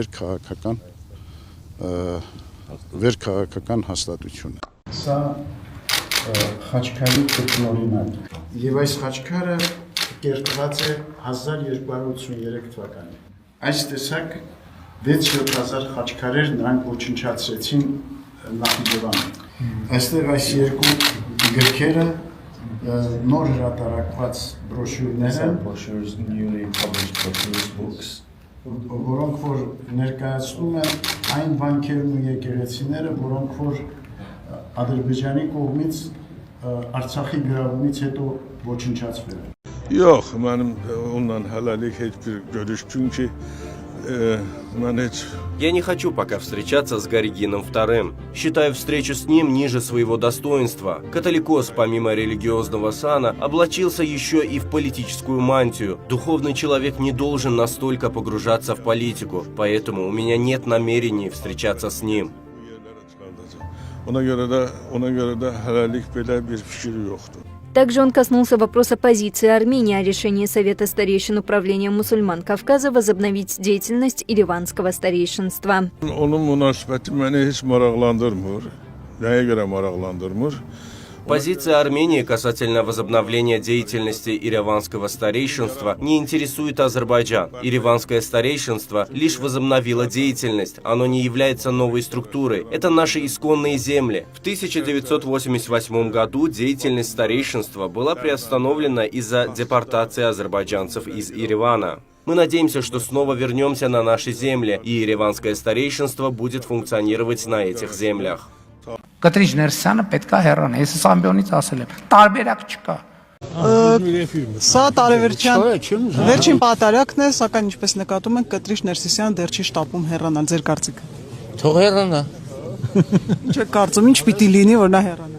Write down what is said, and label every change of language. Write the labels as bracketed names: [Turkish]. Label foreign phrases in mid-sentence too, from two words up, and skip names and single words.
[Armenian] վերքաղաքական հաստատություն է։ Սա խաչքարի կրկնօրինակ։ Եվ այս խաչքարը կերտված է 1283 թվականին։ Այս տեսակ 6-7000 խաչքարեր նրանք ոչնչացրեցին Նախիջևանում։ Այստեղ այս երկու գրքերը նոր հրատարակված բրոշյուրներ են, որոնք որ ներկայացնում են այն բանկերն ու եկեղեցիները, որոնք որ Ադրբեջանի կողմից Արցախի գրավումից հետո ոչնչացվել են։ [Azerbaijani] Yok, benim ondan helallik hiçbir görüşüm ki [Russian] Я не хочу пока встречаться с Гаригином II. Считаю встречу с ним ниже своего достоинства. Католикос, помимо религиозного сана, облачился еще и в политическую мантию. Духовный человек не должен настолько погружаться в политику, поэтому у меня нет намерений встречаться с ним. [Azerbaijani] Ona göre de helallik böyle bir fikri yoktu. [Russian] Также он коснулся вопроса позиции Армении о решении Совета старейшин Управления мусульман Кавказа возобновить деятельность Ереванского старейшинства. [Azerbaijani] Onun münasebeti beni hiç maraqlandırmır. Neye göre maraqlandırmır? [Russian] Позиция Армении касательно возобновления деятельности Ереванского старейшинства не интересует Азербайджан. Ереванское старейшинство лишь возобновило деятельность, оно не является новой структурой. Это наши исконные земли. В 1988 году деятельность старейшинства была приостановлена из-за депортации азербайджанцев из Еревана. Мы надеемся, что снова вернемся на наши земли, и Ереванское старейшинство будет функционировать на этих землях. [Armenian] Կտրիչ ներսյանը պետքա հեռան, ես այս ամբիոնից ասել եմ, տարբերակ չկա։ Սա տարեվերջյան վերջին պատարակն է, սակայն ինչպես նկատում ենք, Կտրիչ Ներսիսյան դեռ չի շտապում հեռանալ, ձեր կարծիքը։ Թող հեռանա։ Ինչ եք կարծում, ինչ պիտի լինի, որ նա հեռանա։